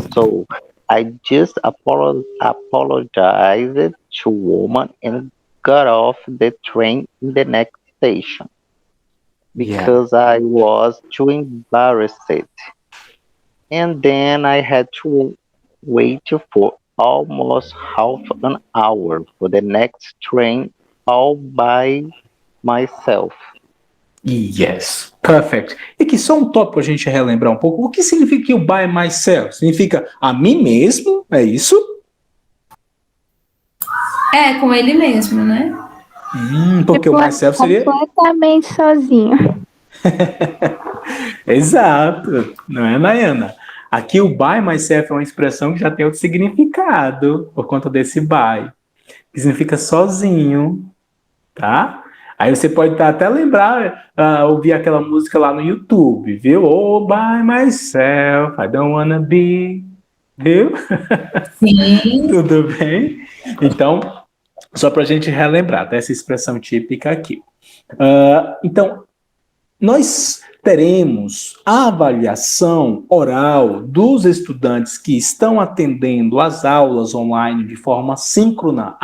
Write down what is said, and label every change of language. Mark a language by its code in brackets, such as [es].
[en] So I just apologized to woman and got off the train in the next station because I was too embarrassed. And then I had to wait for almost half an hour for the next train all by myself. Yes, perfect. [pt] E aqui só um tópico para a gente relembrar um pouco. O que significa que o by myself? Significa a mim mesmo? É isso? É, com ele mesmo, né? Porque o myself seria... completamente sozinho. Exato, não é, Nayana? Aqui o by myself é uma expressão que já tem outro significado por conta desse by, que significa sozinho, tá? Aí você pode até lembrar, ouvir aquela música lá no YouTube, viu? [en] Oh, by myself, I don't wanna be, viu? [pt] Sim. Tudo bem? Então, só para a gente relembrar, tá? Essa expressão típica aqui. Então, nós teremos a avaliação oral dos estudantes que estão atendendo as aulas online de forma síncrona.